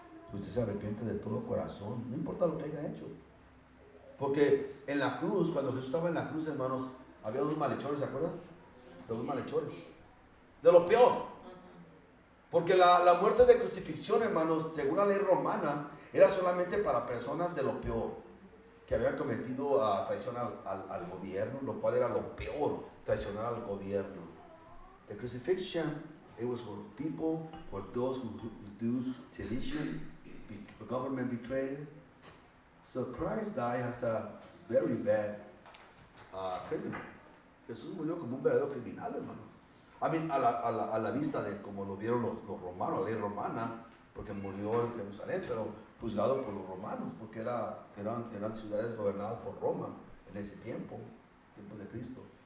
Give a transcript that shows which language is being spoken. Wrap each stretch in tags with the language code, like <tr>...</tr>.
<es>Si usted se arrepiente de todo corazón, no importa lo que haya hecho. Porque en la cruz, cuando Jesús estaba en la cruz, hermanos, había dos malhechores, ¿se acuerdan? Dos malhechores. De lo peor. Porque la muerte de crucifixión, hermanos, según la ley romana, era solamente para personas de lo peor, que habían cometido traición al gobierno, lo cual era lo peor, traicionar al gobierno.</es> <en>The crucifixion, it was for people, for those who do sedition, government betrayal. So Christ died as a very bad criminal.</en> <es>Jesús murió como un verdadero criminal, hermanos. A la vista de como lo vieron los romanos, la ley romana, porque murió en Jerusalén, pero juzgado por los romanos, porque eran ciudades gobernadas por Roma en ese tiempo de Cristo.</es>